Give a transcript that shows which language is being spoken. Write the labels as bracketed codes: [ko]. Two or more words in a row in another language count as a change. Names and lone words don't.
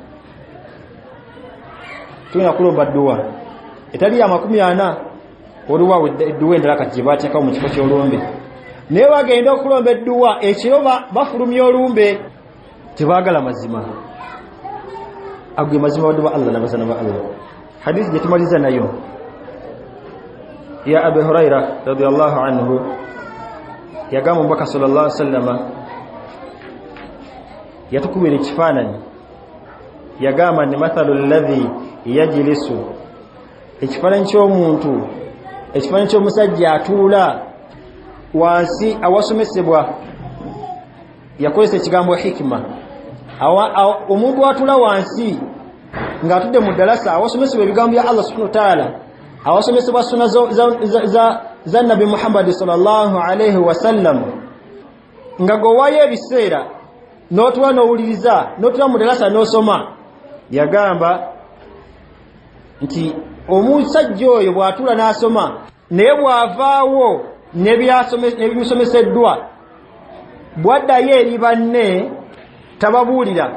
[lg] tulina kulomba dduwa etali ya 40 oluwa edduwa endala kati gye baateekawo mu kifo ky'olumbe naye bagenda okulomba edduwa ekiro bafulumya olumbe tebaagala mazima agwe mazima wadduwa Allah nabazana ba Allah hadithi gye tumaliza nayo ya Abu Huraira [ar] رضي الله عنه [lg] yagamba omubaka [ar] صلى الله عليه وسلم [lg] yatukubira ekifaananyi yagamba ni [ar] مثل الذي يجلس [lg] ekifaananyi ky'omuntu ekifaananyi ky'omusajja atuula wansi awasomesebwa yakozesa ekigambo hikima omuntu atuula wansi ng'atudde mu ddalasa awasomesebwa ebigambo bya Allah [ar] سبحانه وتعالى [lg] awasomesebwa sunna za Nabi Muhammad [ar] صلى الله عليه وسلم [lg] nga gowayo ebiseera n'otuwa n'owuliriza n'otuwa mu ddalasa n'osoma yagamba nti omusajja oyo bw'atuula n'asoma naye bw'avaawo n'ebimusomeseddwa bwaddayo eri banne tababuulira